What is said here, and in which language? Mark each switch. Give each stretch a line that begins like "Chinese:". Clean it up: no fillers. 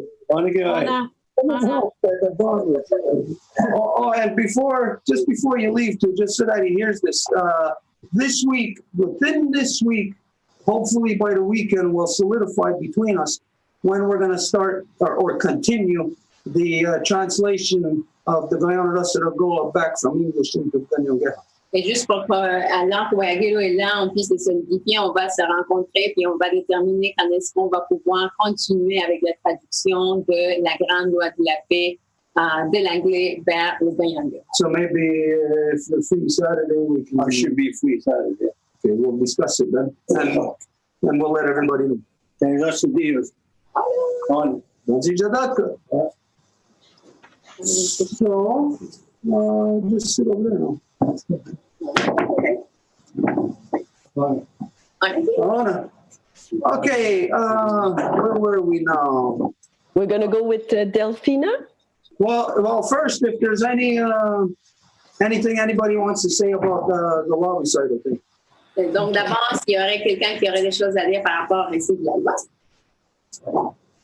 English: Oh, and just before you leave, too, just so that he hears this, within this week, hopefully by the weekend, we'll solidify between us when we're going to start or continue the translation of the Guyana Rasaragoa back from English into Ganyongera.
French: Et juste pour alors que Wayagelo est là, on puisse les solidifier, on va se rencontrer puis on va déterminer quand est-ce qu'on va pouvoir continuer avec la traduction de la grande loi de la paix de l'anglais vers le Ganyanga.
English: So maybe if you're free Saturday, we can. I should be free Saturday. Okay, we'll discuss it then, and we'll let everybody know. And that's the deal. On. Danzi Jadaka. So, just sit over there now. Okay. Okay, where were we now? We're going to go with Delphina. Well, first, if there's anything anybody wants to say about the law side of things.
French: Donc, d'abord, s'il y aurait quelqu'un qui aurait des choses à dire par rapport à ici de la loi.